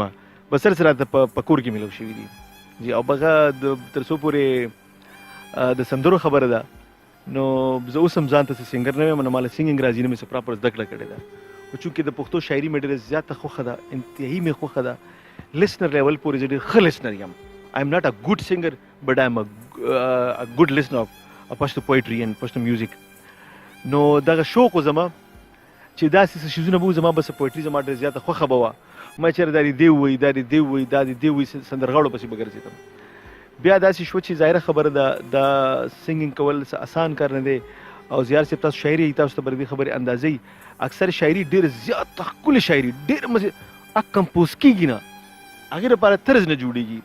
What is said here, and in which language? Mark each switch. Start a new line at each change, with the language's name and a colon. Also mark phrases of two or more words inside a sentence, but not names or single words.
Pashto: بس سر راته په کور کې میلاو شوي دي. جی او بغه تر څو پورې د سندرو خبره ده، نو زه اوس هم ځان ته سینګر نه یم، نو ما له سینګینګ راځي نه مې څه پراپر زده کړه کړې ده. خو چونکې د پښتو شاعري مې ډېره زیاته خوښه ده، انتهایي مې خوښه ده.
English: listener level
Pashto: پورې زه ډېر ښه listener یم.
English: I am not a good singer but I am a good listener of Pashto poetry and Pashto music.
Pashto: نو دغه شوق و زما چې داسې څه شیزونه به وو زما بس پویټري زما ډېره زیاته خوښه به وه. ما چېرې دا دې دی ووایي دا دې دی ووایي دا دې دی ووایي سندرغاړو پسې به ګرځېدم. بیا داسې شوه چې ظاهره خبره ده دا سنګینګ کول څه اسان کار نه دی. او زیار صاحب تاسو شاعري تاسو ته به د دې خبرې اندازه وي. اکثر شاعري ډېر زیاته ښکلې شاعري ډېر کمپوز کېږي نه، هغې لپاره طرز نه جوړېږي.